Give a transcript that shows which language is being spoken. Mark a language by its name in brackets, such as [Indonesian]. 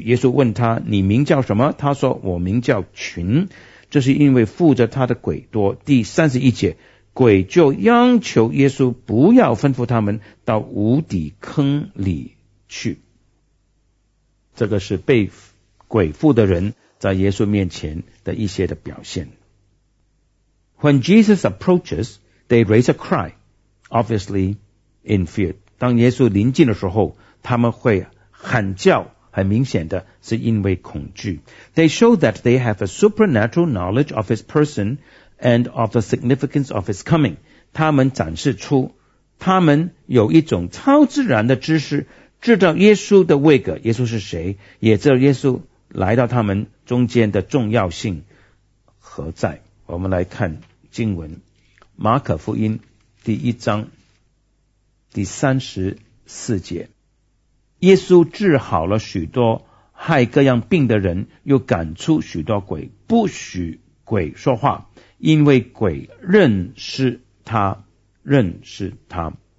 [Chinese] 耶稣问他，你名叫什么？他说，我名叫群，这是因为附着他的鬼多。第三十一节，鬼就央求耶稣不要吩咐他们到无底坑里去。这个是被鬼附的人在耶稣面前的一些的表现。 [English] When Jesus approaches, they raise a cry, obviously in fear. [Chinese] 当耶稣临近的时候，他们会喊叫，很明显的是因为恐惧。 [English] They show that they have a supernatural knowledge of his person and of the significance of his coming. [Chinese] 他们展示出他们有一种超自然的知识，知道耶稣的位格，耶稣是谁，也知道耶稣来到他们中间的重要性何在。我们来看经文，马可福音第一章第34节，耶稣治好了许多害各样病的人，又赶出许多鬼，不许鬼说话，因为鬼认识他，认识他。